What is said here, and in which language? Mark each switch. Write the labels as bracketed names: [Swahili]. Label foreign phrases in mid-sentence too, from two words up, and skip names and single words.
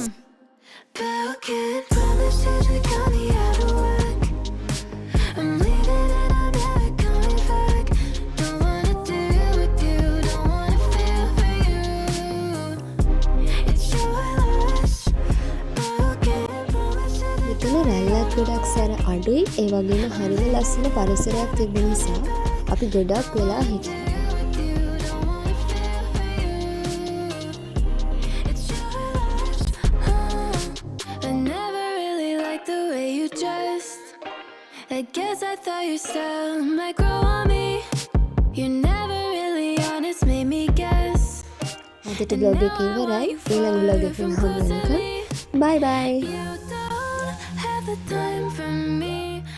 [English] Broken promises that got me out of work. I'm leaving and I'm never coming back. Don't wanna deal with you, don't wanna feel for you. It's your loss. Broken promises. [Sinhala] මෙතන රැල්ලක් ගොඩක් සැර අඩුයි. ඒ වගේම හරිම ලස්සන පරිසරයක් තිබෙන නිසා අපි ගොඩක් වෙලා හිටියා. [English] I guess I thought your style might grow on me. You're never really honest, made me guess. [Sinhala] අදට බ්ලොග් එක ඉවරයි. ඊළඟ බ්ලොග් එකෙන් හම්බ වෙනකම් [English] bye bye. You don't have the time for me.